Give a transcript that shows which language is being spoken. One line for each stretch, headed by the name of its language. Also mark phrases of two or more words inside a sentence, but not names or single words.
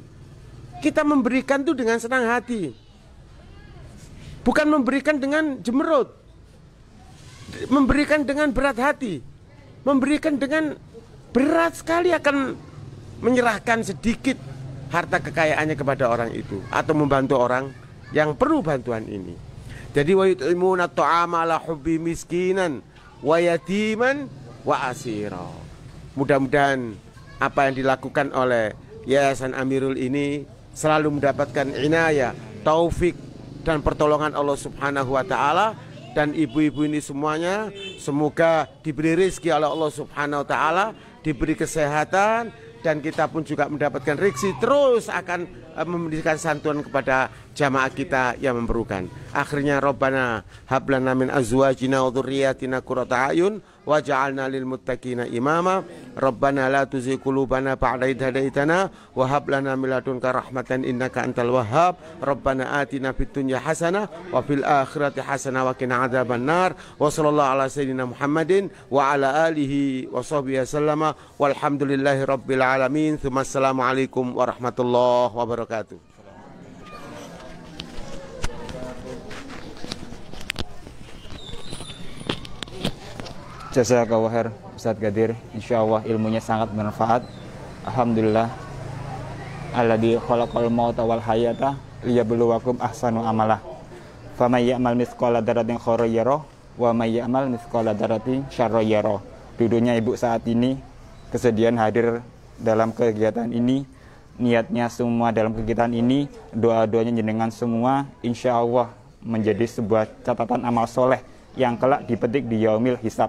Indonesian: Kita memberikan itu dengan senang hati, bukan memberikan dengan jemerut, memberikan dengan berat hati, memberikan dengan berat sekali akan menyerahkan sedikit harta kekayaannya kepada orang itu atau membantu orang yang perlu bantuan ini.
Arabic: جادي ويطعمون الطعام على حبه مسكينا ويتيما وأسيرا.
Indonesian: Mudah-mudahan apa yang dilakukan oleh Yayasan Amirul ini selalu mendapatkan inayah, taufik dan pertolongan
Arabic: الله سبحانه وتعالى.
Indonesian: Dan ibu-ibu ini semuanya semoga diberi rezeki oleh
Arabic: الله سبحانه وتعالى,
Indonesian: diberi kesehatan, dan kita pun juga mendapatkan rezeki terus akan memberikan santunan kepada jamaah kita yang memerlukan.
Arabic: Akhirnya ربنا هب لنا من أزواجنا وذرياتنا قرة أعين واجعلنا للمتقين إماما. ربنا لا تزغ قلوبنا بعد إذ هديتنا وهب لنا من لدنك رحمة إنك أنت الوهاب. ربنا آتنا في الدنيا حسنة وفي الآخرة حسنة وقنا عذاب النار. وصلى الله على سيدنا محمد وعلى آله وصحبه وسلم والحمد لله رب العالمين. ثم السلام عليكم ورحمة الله وبركاته. جزاك الله خير
Indonesian: Ustadz Qadir, insyaallah ilmunya sangat bermanfaat. Alhamdulillah.
Arabic: الذي خلق الموت والحياة ليبلوكم أحسن عملا. فمن يعمل مثقال ذرة خيرا يره ومن يعمل مثقال ذرة شرا يره.
Indonesian: Duduknya ibu saat ini, kesedihan hadir dalam kegiatan ini, niatnya semua dalam kegiatan ini, doa-doanya jenengan semua insyaallah menjadi sebuah catatan amal soleh yang kelak dipetik di
Arabic: يوم الحساب.